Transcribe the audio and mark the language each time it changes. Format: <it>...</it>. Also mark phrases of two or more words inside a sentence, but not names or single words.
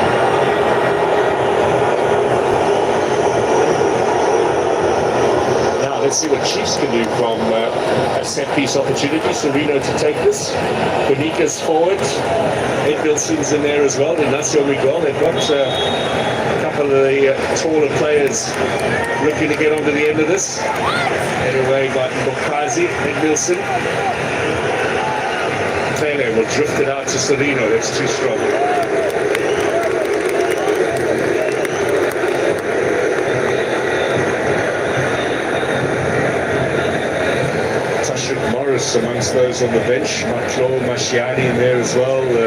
<en>Let's see what Chiefs can do from a set-piece opportunity. Serino to take this. Bonica's forward. Edmilson's in there as well. Ignacio Miguel. They've got a couple of the taller players looking to get onto the end of this. Head away by Bukazi. Edmilson. Pele will drift it out to Serino. That's too strong. Morris amongst those on the bench. Maclo, Mashiani in there as well.</en>